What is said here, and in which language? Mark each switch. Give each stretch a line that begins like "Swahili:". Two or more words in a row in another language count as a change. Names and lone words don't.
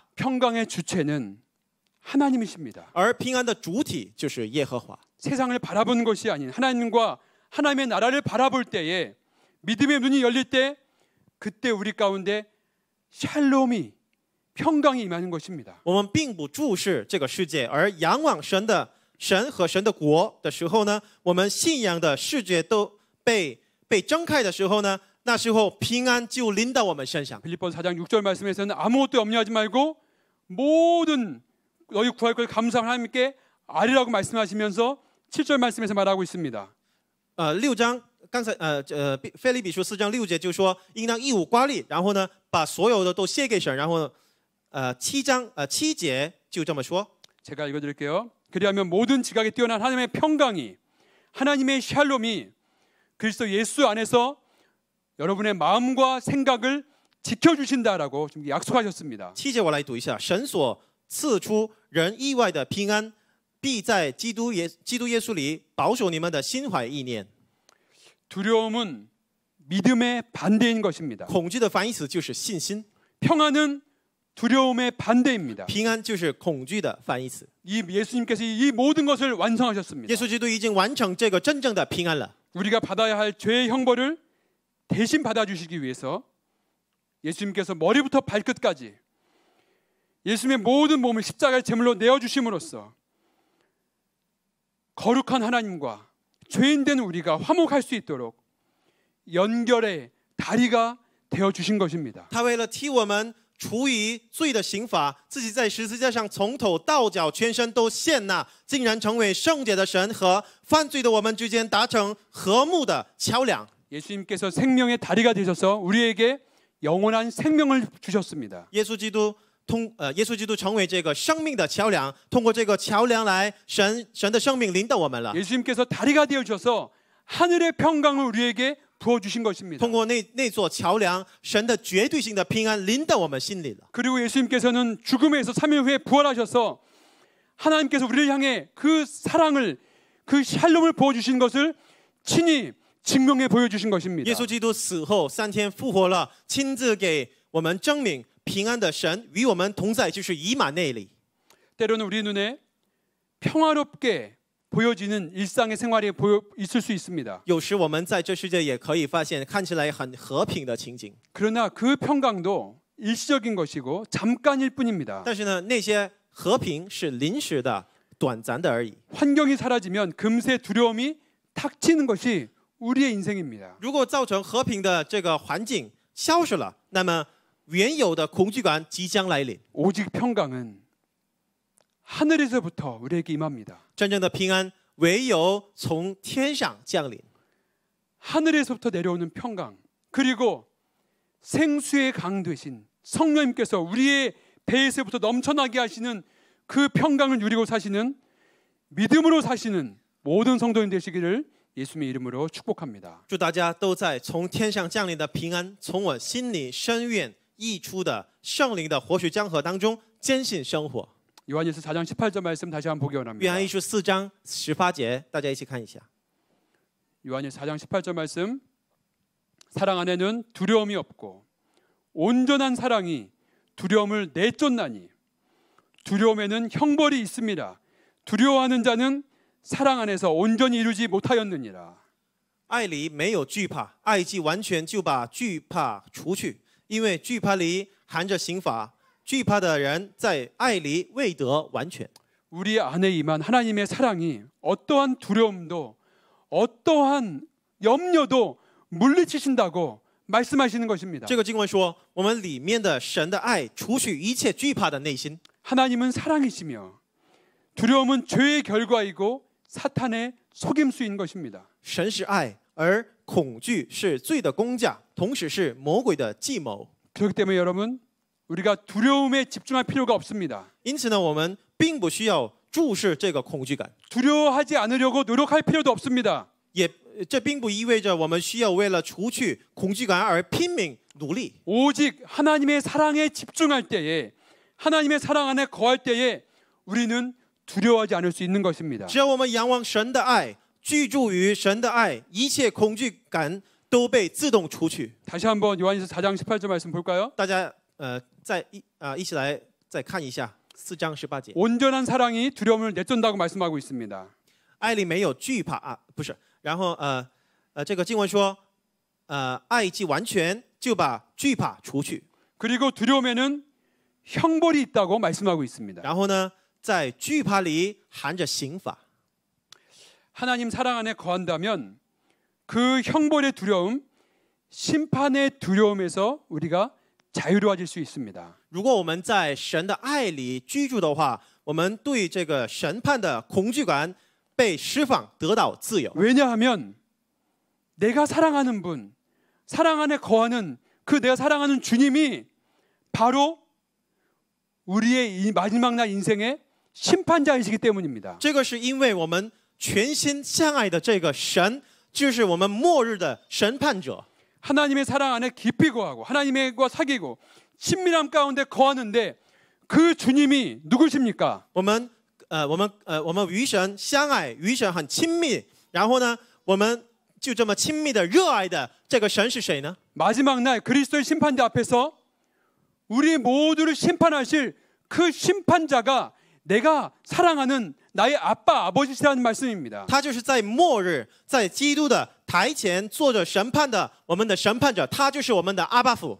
Korean: 평강의 주체는 하나님이십니다.
Chinese: 而平安的主体就是耶和华。
Korean: 세상을 바라보는 것이 아닌 하나님과 하나님의 나라를 바라볼 때에 믿음의 눈이 열릴 때 그때 우리 가운데 샬롬이 평강이 임하는 것입니다.
Chinese: 我们并不注视这个世界，而仰望神和神的国的时候呢，我们信仰的世界都被睁开的时候呢，那时候平安就临到我们身上。
Korean: 빌립보서 4장 6절 말씀에서는 아무것도 염려하지 말고 모든 너희 구할 걸 감사한 하나님께 아뢰라고 말씀하시면서 7절 말씀에서 말하고 있습니다.
Chinese: 6 章刚才腓立比书4章6节就说应当一无挂虑，然后呢把所有的都献给神，然后7节就这么说。
Korean: 제가 읽어드릴게요. 그리하면 모든 지각에 뛰어난 하나님의 평강이 하나님의 샬롬이 그리스도 예수 안에서 여러분의 마음과 생각을 지켜주신다라고 좀 약속하셨습니다.
Chinese: 7 节我来读一下，神所赐出人意外的平安，必在基督耶稣里保守你们的心怀意念。
Korean: 두려움은 믿음의 반대인 것입니다.
Chinese: 恐惧的反义词就是信心，
Korean: 평안은 두려움의 반대입니다.
Chinese: 平安就是恐惧的反义词。
Korean: 이 예수님께서 이 모든 것을 완성하셨습니다.
Chinese: 耶稣基督已经完成这个真正的平安了。
Korean: 우리가 받아야 할 죄의 형벌을 대신 받아주시기 위해서 예수님께서 머리부터 발끝까지 예수님의 모든 몸을 십자가의 제물로 내어주심으로써 거룩한 하나님과 죄인된 우리가 화목할 수 있도록 연결의 다리가 되어주신 것입니다.
Chinese: 他为了替我们除于罪的刑罚，自己在十字架上从头到脚全身都献纳，竟然成为圣洁的神和犯罪的我们之间达成和睦的桥梁。
Korean: 예수님께서 생명의 다리가 되셔서 우리에게 영원한 생명을 주셨습니다.
Chinese: 耶稣基督成为这个生命的桥梁，通过这个桥梁来神的生命临到我们了。
Korean: 예수님께서 다리가 되어 주셔서 하늘의 평강을 우리에게 부어 주신 것입니다.
Chinese: 通过那座桥梁，神的绝对性的平安临到我们心里了。
Korean: 그리고 예수님께서는 죽음에서 3일 후에 부활하셔서 하나님께서 우리를 향해 그 사랑을 그 샬롬을 부어 주신 것을 친히 증명해 보여 주신 것입니다.
Chinese: 耶稣基督死后3天复活了，亲自给我们证明平安的神与我们同在，就是以马内利。
Korean: 때로는 우리 눈에 평화롭게 보여지는 일상의 생활이 있을 수 있습니다.
Chinese: 有时我们在这世界也可以发现看起来很和平的情景，
Korean: 그러나 그 평강도 일시적인 것이고 잠깐일 뿐입니다.
Chinese: 但是呢，那些和平是临时的、短暂的而已。
Korean: 환경이 사라지면 금세 두려움이 탁치는 것이 우리의 인생입니다.
Chinese: 如果造成和平的这个环境消失了，那么原有的恐惧感即将来临。
Korean: 오직 평강은 하늘에서부터 우리에게 임합니다.
Chinese: 真正的平安唯有从天上降临。
Korean: 하늘에서부터 내려오는 평강, 그리고 생수의 강 되신 성령님께서 우리의 배에서부터 넘쳐나게 하시는 그 평강을 누리고 사시는 믿음으로 사시는 모든 성도인 되시기를 예수님의 이름으로 축복합니다.
Chinese: 祝大家都在从天上降临的平安，从我心里深愿溢出的圣灵的活水江河当中坚信生活。
Korean: 요한일서 4장 18절 말씀 다시 한번 보기
Chinese: 约
Korean: 원합니다.
Chinese: 翰一书4章18节，大家一起看一下。
Korean: 요한일서 4장 18절 말씀. 사랑 안에는 두려움이 없고 온전한 사랑이 두려움을 내쫓나니 두려움에는 형벌이 있습니다. 두려워하는 자는 사랑 안에서 온전히 이루지 못하였느니라.
Chinese: 爱里没有惧怕，爱既完全，就把惧怕除去。因为惧怕里含着刑罚，惧怕的人在爱里未得完全。
Korean: 우리 안에 임한 하나님의 사랑이 어떠한 두려움도 어떠한 염려도 물리치신다고 말씀하시는 것입니다.
Chinese: 这个经文说，我们里面的神的爱除去一切惧怕的内心。
Korean: 하나님은 사랑이시며 두려움은 죄의 결과이고 사탄의 속임수인 것입니다.
Chinese: 神是爱，而恐惧是罪的工价，同时是魔鬼的计谋。
Korean: 그렇기 때문에 여러분, 우리가 두려움에 집중할 필요가 없습니다.
Chinese: 因此呢，我们并不需要注视这个恐惧感，
Korean: 두려워하지 않으려고 노력할 필요도 없습니다.
Chinese: 这并不意味着我们需要为了除去恐惧感而拼命努力。
Korean: 오직 하나님의 사랑에 집중할 때에, 하나님의 사랑 안에 거할 때에 우리는 두려워하지 않을 수 있는 것입니다.
Chinese: 只要我们仰望神的爱，居住于神的爱，一切恐惧感都被自动除去。
Korean: 다시 한번 요한일서 4장 18절 말씀 볼까요?
Chinese: 大家一起来再看一下4章18节。
Korean: 온전한 사랑이 두려움을 내쫓는다고 말씀하고 있습니다.
Chinese: 爱里没有惧怕啊，不是。然后这个经文说，爱既完全，就把惧怕除去。
Korean: 그리고 두려움에는 형벌이 있다고 말씀하고 있습니다.
Chinese: 然后呢，在惧怕里含着刑罚。
Korean: 하나님 사랑 안에 거한다면 그 형벌의 두려움, 심판의 두려움에서 우리가 자유로워질 수 있습니다.
Chinese: 如果我们在神的爱里居住的话，我们对这个审判的恐惧感被释放，得到自由。
Korean: 왜냐하면 내가 사랑하는 분, 사랑 안에 거하는 그 내가 사랑하는 주님이 바로 우리의 이 마지막 날 인생의 심판자이시기 때문입니다.
Chinese: 这个是因为我们全心相爱的这个神，就是我们末日的审判者。
Korean: 하나님의 사랑 안에 깊이 거하고 하나님과 사귀고 친밀함 가운데 거하는데 그 주님이 누구십니까?
Chinese: 我们与神相爱，与神很亲密，然后呢，我们就这么亲密的热爱的这个神是谁呢？
Korean: 마지막 날 그리스도의 심판대 앞에서 우리 모두를 심판하실 그 심판자가 내가 사랑하는 나의 아빠 아버지시라는 말씀입니다.
Chinese: 他就是在末日，在基督的台前坐着审判的我们的审判者，他就是我们的阿爸父。